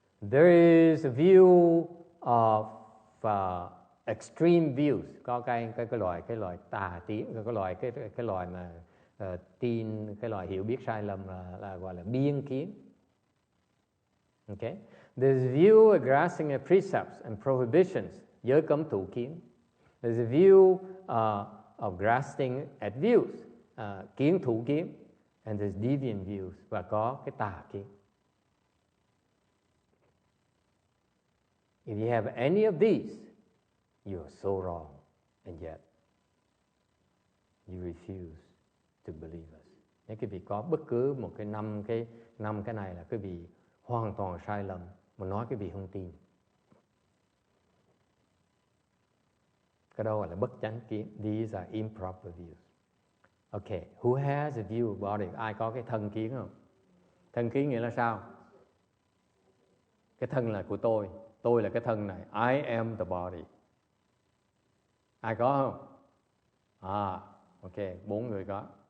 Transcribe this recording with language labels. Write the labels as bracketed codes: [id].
[en] There is a view of extreme views. [vi] Có cái loại tà kiến, cái loại mà tin, cái loại hiểu biết sai lầm là gọi là biên kiến. [en] Okay. There's a view of grasping at precepts and prohibitions, [vi] giới cấm thủ kiến. [en] There's a view of grasping at views, [vi] kiến thủ kiến. [en] And there's deviant views, [vi] và có cái tà kiến. [en] If you have any of these, You are so wrong, and yet you refuse to believe us. [vi] Nếu quý vị có bất cứ một cái năm cái này là quý vị hoàn toàn sai lầm, mà nói quý vị không tin. Cái đó gọi là bất chánh kiến. [en] These are improper views. Okay, who has a view about it? [vi] Ai có cái thân kiến không? Thân kiến nghĩa là sao? Cái thân là của tôi là cái thân này. [en] I am the body. [vi] Ai có không? Ok, 4 người có.